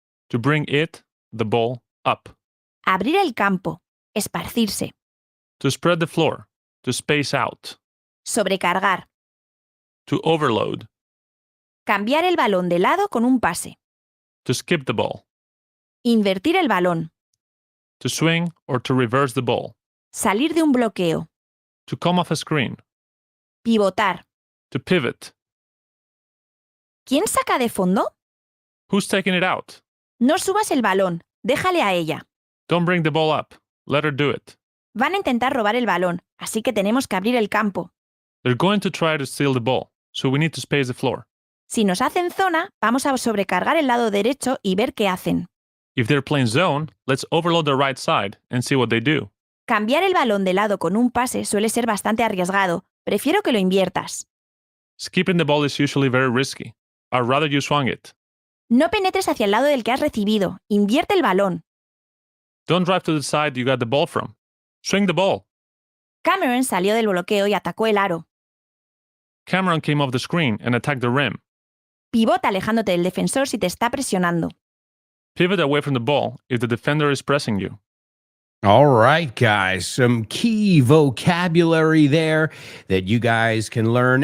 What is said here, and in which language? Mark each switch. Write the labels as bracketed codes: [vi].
[en] To bring it, the ball, up. [es] Abrir el campo. Esparcirse. [en] To spread the floor. To space out. [es] Sobrecargar. [en] To overload. [es] Cambiar el balón de lado con un pase. [en] To skip the ball. [es] Invertir el balón. [en] To swing or to reverse the ball. [es] Salir de un bloqueo. [en] To come off a screen. [es] Pivotar. [en] To pivot. [es] ¿Quién saca de fondo? [en] Who's taking it out? [es] No subas el balón. Déjale a ella. [en] Don't bring the ball up. Let her do it. [es] Van a intentar robar el balón, así que tenemos que abrir el campo. [en] They're going to try to steal the ball, so we need to space the floor. [es] Si nos hacen zona, vamos a sobrecargar el lado derecho y ver qué hacen. [en] If they're playing zone, let's overload the right side and see what they do. [es] Cambiar el balón de lado con un pase suele ser bastante arriesgado. Prefiero que lo inviertas. [en] Skipping the ball is usually very risky. I'd rather you swung it. [es] No penetres hacia el lado del que has recibido. Invierte el balón. [en] Don't drive to the side you got the ball from. Swing the ball. [es] Cameron salió del bloqueo y atacó el aro. [en] Cameron came off the screen and attacked the rim. [es] Pivota alejándote del defensor si te está presionando. [en] Pivot away from the ball if the defender is pressing you. All right, guys, some key vocabulary there that you guys can learn.